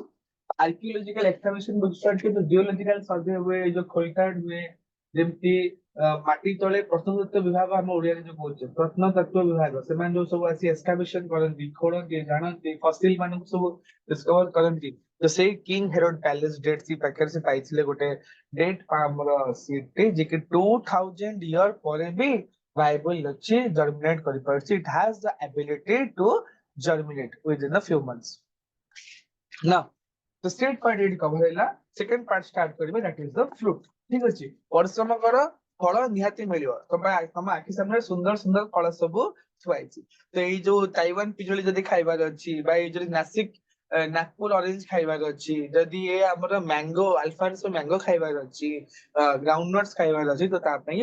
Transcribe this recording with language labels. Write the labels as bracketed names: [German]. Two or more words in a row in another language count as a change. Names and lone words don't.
[English] Archaeological excavation [Odia] ବୁଝିପାରୁଛ ତ [English] geological survey [Odia] ହୁଏ ଯୋଉ ଖୋଳିତାଡ଼ ହୁଏ ଯେମିତି ମାଟି ତଳେ ପ୍ରତ୍ନତତ୍ତ୍ୱ ବିଭାଗ ଆମ ଓଡିଆରେ ଯୋଉ କହୁଛେ ପ୍ରତ୍ନତତ୍ତ୍ୱ ବିଭାଗ ସେମାନେ ଯୋଉ ସବୁ ଆସି ଏକ୍ସକାଭେସନ କରନ୍ତି ଖୋଳନ୍ତି ଜାଣନ୍ତି ଫସିଲ ମାନଙ୍କୁ ସବୁ ଡିସ୍କଭର କରନ୍ତି ତ ସେଇ କିଙ୍ଗ ହେରୋଡ ପ୍ୟାଲେସ ଡେଡ୍ ସି ପାଖରେ ସେ ପାଇଥିଲେ ଗୋଟେ [English] date palm's seed [Odia] ଯେ କି 2,000 ଇୟର ପରେ ବି viable ଅଛି germinate କରିପାରୁଛି. [English] It has the ability to germinate within a few months. Now the state part ଏଠି cover ହେଲା second part start କରିବେ that is the fruit. [Odia] ଠିକ ଅଛି ପରିଶ୍ରମ କର ଫଳ ନିହାତି ମିଳିବ ତମ ଆଖି ସାମ୍ନାରେ ସୁନ୍ଦର ସୁନ୍ଦର ଫଳ ସବୁ ଥୁଆଇଛି ତ ଏଇ ଯୋଉ ତାଇୱାନ ପିଜୁଳି ଯଦି ଖାଇବାର ଅଛି ବା ଏଇ ଯଦି ନାଗପୁର ଅରେଞ୍ଜ ଖାଇବାର ଅଛି ଯଦି ଏ ଆମର ମ୍ୟାଙ୍ଗୋ ଆଲଫାନ୍ସୋ ମ୍ୟାଙ୍ଗୋ ଖାଇବାର ଅଛି ଗ୍ରାଉଣ୍ଡନଟ୍ସ ଖାଇବାର ଅଛି ତ ତା ପାଇଁ